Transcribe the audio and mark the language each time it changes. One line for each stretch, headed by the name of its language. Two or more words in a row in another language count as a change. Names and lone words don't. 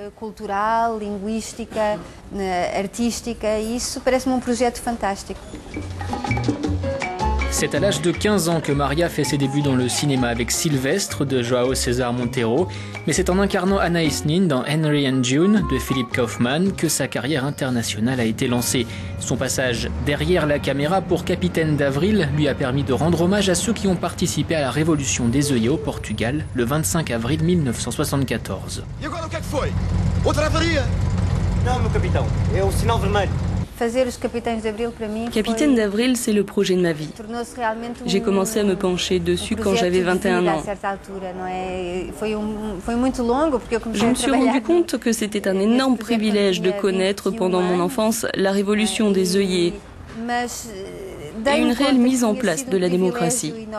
French: C'est à l'âge de 15 ans que Maria fait ses débuts dans le cinéma avec Sylvestre de João César Monteiro, mais c'est en incarnant Anaïs Nin dans Henry and June de Philip Kaufman que sa carrière internationale a été lancée. Son passage derrière la caméra pour Capitaine d'Avril lui a permis de rendre hommage à ceux qui ont participé à la révolution des œillets au Portugal le 25 avril 1974.
Portuguese: E agora o que é que foi? Outra avaria? Não, meu capitão, é o sinal vermelho.
French: Capitaine d'Avril, c'est le projet de ma vie. J'ai commencé à me pencher dessus quand j'avais 21 ans. Je me suis rendu compte que c'était un énorme privilège de connaître pendant mon enfance la révolution des œillets et une réelle mise en place de la démocratie.